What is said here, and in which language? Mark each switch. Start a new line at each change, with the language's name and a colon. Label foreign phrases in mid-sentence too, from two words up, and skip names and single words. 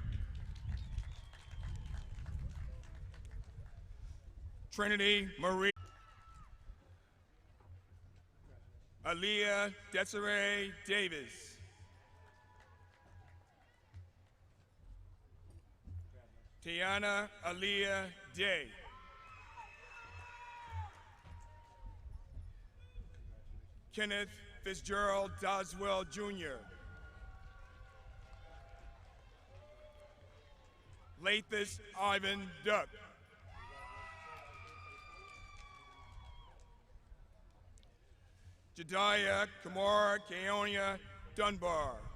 English: Trinity Marie. Aaliyah Desiree Davis. Tiana Aaliyah Day. Kenneth Fitzgerald Doswell Jr. Lathis Ivan Duck. Jediah Kamara Keonia Dunbar.